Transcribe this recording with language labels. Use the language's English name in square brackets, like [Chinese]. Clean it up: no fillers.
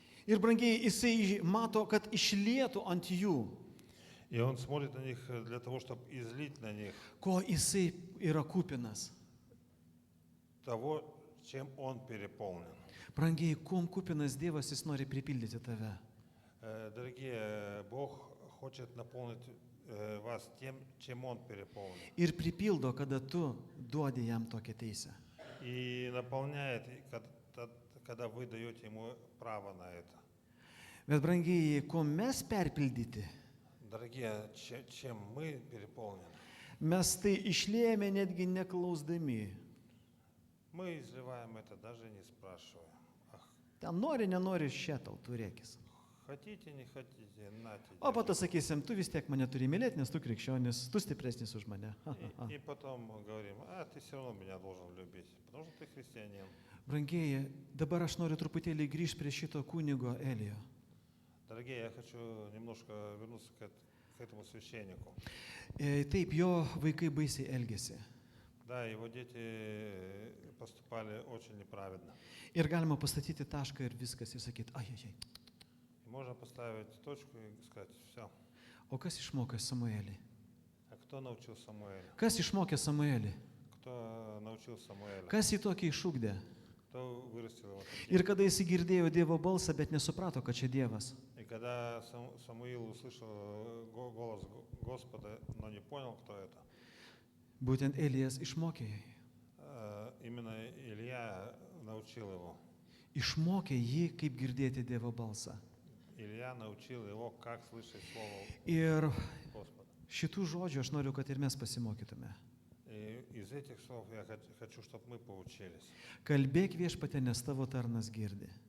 [Lithuanian] Ir brangiai jisai mato, kad išlietų ant jų, [Russian] И Он смотрит на них для того, чтобы излить на них [Lithuanian] ko jisai yra kupinas. [Russian] того, чем Он переполнен. [Lithuanian] Brangiai, kuom kupinas Dievas, jis nori pripildyti tave. [Russian] Дорогие, Бог хочет наполнить вас тем, чем Он переполнен. [Lithuanian] Ir pripildo, kada tu duodi jam tokią teisę. [Russian] И наполняет, когда вы даете Ему право на это. [Lithuanian] Bet brangiai, kuo mes perpildyti, [Russian] Дорогие, чем мы переполнены? [Lithuanian] mes tai išliejame netgi neklausdami. [Russian] Мы изливаем это, даже не спрашивая. [Lithuanian] Ten nori, nenori, šėtau, turėkis. [Russian] Хотите, не хотите, нате. [Lithuanian] O po to sakysim, tu vis tiek mane turi mylėti, nes tu krikščionis, tu stipresnis už mane. [Russian] И потом говорим, ты все равно меня должен любить, потому что ты христианин. [Lithuanian] Brangieji, dabar aš noriu truputėlį grįžti prie šito kunigo Elijo. [Russian] Дорогие, я хочу немножко вернуться к этому священнику. [Lithuanian] Taip, jo vaikai baisiai elgėsi. [Russian] Да, его дети поступали очень неправедно. [Lithuanian] Ir galima pastatyti tašką ir viskas, ir sakyti, ajajai. [Russian] И можно поставить точку и сказать, все. [Lithuanian] O kas išmokė Samuelį? [Russian] А кто научил Самуэля? [Lithuanian] Kas išmokė Samuelį? [Russian] Кто научил Самуэля? [Lithuanian] Kas jį tokį išugdė? [Russian] Кто вырастил его таким? [Lithuanian] Ir kada jis girdėjo Dievo balsą, bet nesuprato, kad čia Dievas. [Russian] И когда Самуил услышал голос Господа, но не понял, кто это, [Lithuanian] Būtent Elijas išmokė jį. [Russian] именно Илья научил его. [Lithuanian] Išmokė jį, kaip girdėti Dievo balsą. [Russian] Илья научил его, как слышать слово [Lithuanian] Ir [Russian] Господа. [Lithuanian] šitų žodžių aš noriu, kad ir mes pasimokytume. [Russian] И из этих слов я хочу, чтобы мы поучились. [Lithuanian] Kalbėk viešpatė, nes tavo tarnas girdi.